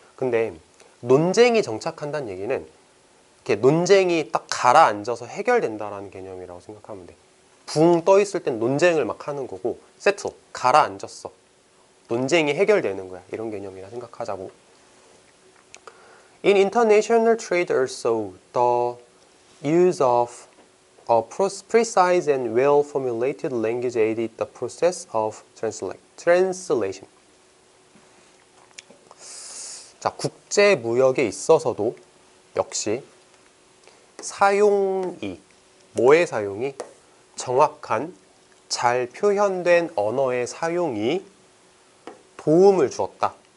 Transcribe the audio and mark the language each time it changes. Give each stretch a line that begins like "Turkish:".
Korean: 근데 논쟁이 정착한다는 얘기는 이렇게 논쟁이 딱 가라앉아서 해결된다라는 개념이라고 생각하면 돼. 붕 떠 있을 땐 논쟁을 막 하는 거고 settle, 가라앉았어. 논쟁이 해결되는 거야. 이런 개념이라 생각하자고.
English: In international trade also, the use of a precise and well-formulated language aided the process of translation.
Korean: 자, 국제 무역에 있어서도 역시 사용이, 뭐의 사용이? 정확한, 잘 표현된 언어의 사용이 도움을 주었다.